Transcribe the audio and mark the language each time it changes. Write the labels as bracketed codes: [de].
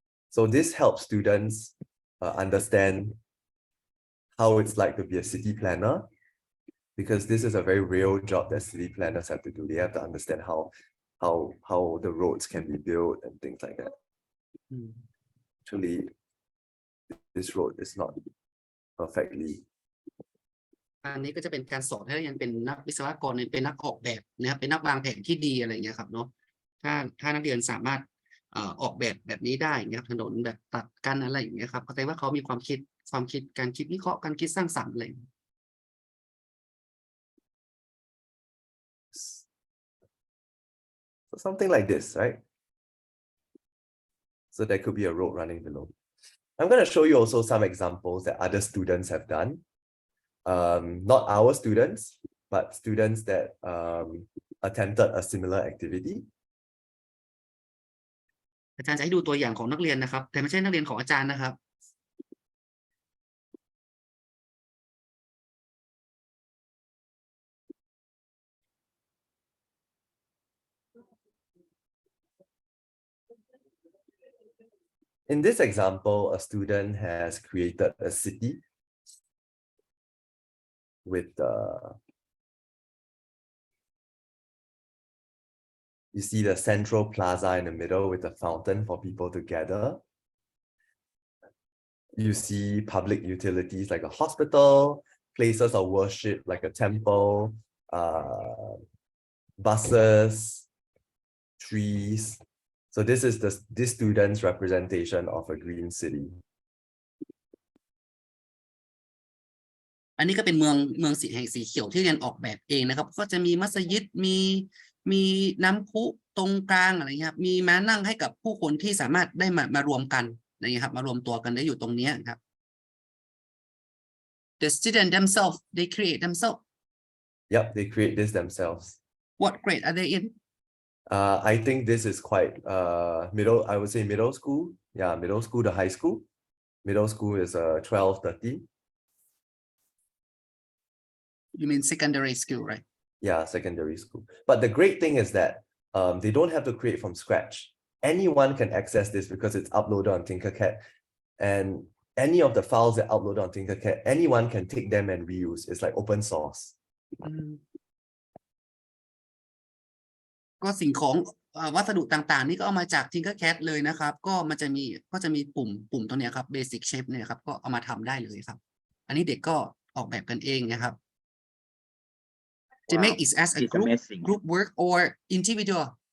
[en] So this helps students understand how it's like to be a city planner, because this is a very real job that city planners have to do. They have to understand how the roads can be built and things like that. Actually, this road is not perfectly. [th] อันนี้ก็จะเป็นการสอนให้นักเรียนเป็นนักวิศวกรเป็นนักออกแบบนะครับเป็นนักวางแผนที่ดีอะไรอย่างเงี้ยครับเนาะถ้านักเรียนสามารถออกแบบนี้ได้อย่างเงี้ยถนนแบบตัดกันอะไรอย่างเงี้ยครับแสดงว่าเขามีความคิดการคิดวิเคราะห์การคิดสร้างสรรค์อะไร [en] So something like this, right? So there could be a road running below. I'm going to show you also some examples that other students have done. Not our students, but students that attempted a similar activity. [th] อาจารย์จะให้ดูตัวอย่างของนักเรียนนะครับแต่ไม่ใช่นักเรียนของอาจารย์นะครับ [en] In this example, a student has created a city with you see the central plaza in the middle with a fountain for people to gather. You see public utilities like a hospital, places of worship like a temple, buses, trees. So this is this student's representation of a green city. [th] อันนี้ก็เป็นเมืองสีเขียวที่เรียนออกแบบเองนะครับก็จะมีมัสยิดมีน้ำพุตรงกลางอะไรเงี้ยครับมีม้านั่งให้กับผู้คนที่สามารถได้มารวมกันอะไรเงี้ยครับมารวมตัวกันได้อยู่ตรงนี้ครับ [en] The student themselves they create themselves. Yep, they create this themselves. What grade are they in? I think this is quite middle. I would say middle school. Yeah, middle school to high school. Middle school is 12, 13. You mean secondary school, right? Yeah, secondary school. But the great thing is that they don't have to create from scratch. Anyone can access this because it's uploaded on TinkerCAD. And any of the files that upload on TinkerCAD, anyone can take them and reuse. It's like open source. [th] ก็สิ่งของวัสดุต่างๆนี่ก็เอามาจาก TinkerCAD เลยนะครับก็จะมีปุ่มตรงนี้ครับ Basic Shape เนี่ยครับก็เอามาทำได้เลยครับอันนี้เด็กก็ออกแบบกันเองนะครับ [en] To make it as a group work or individual.